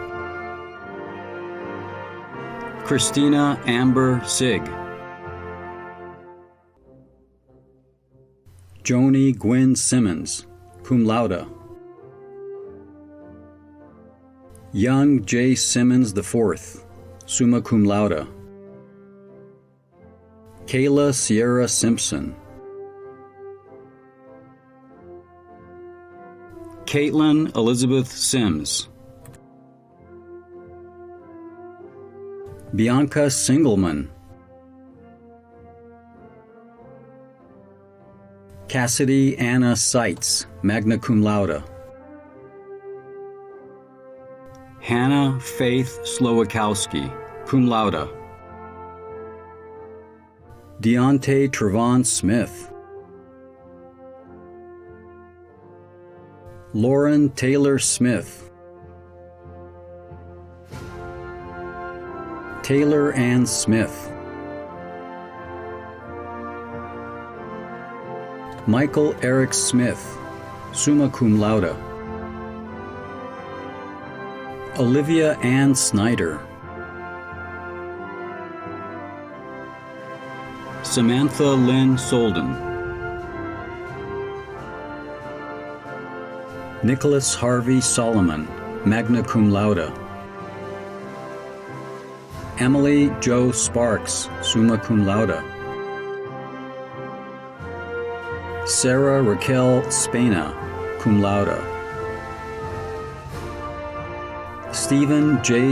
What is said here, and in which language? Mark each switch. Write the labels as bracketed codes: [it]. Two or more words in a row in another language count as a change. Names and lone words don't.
[en] Christina Amber Sigg. Joni Gwynn Simmons, [la] cum laude. [en] Young J. Simmons IV, [la] summa cum laude. [en] Kayla Sierra Simpson. Caitlin Elizabeth Sims. Bianca Singelman. Cassidy Anna Seitz, [la] magna cum laude. [en] Hannah Faith Slowakowski, [la] cum laude. [en] Deontay Trevon Smith. Lauren Taylor Smith. Taylor Ann Smith. Michael Eric Smith, [la] summa cum laude. [en] Olivia Ann Snyder. Samantha Lynn Solden. Nicholas Harvey Solomon, [la] magna cum laude. [en] Emily Jo Sparks, [la] summa cum laude. [en] Sarah Raquel Spena, [la] cum laude. [en] Stephen J.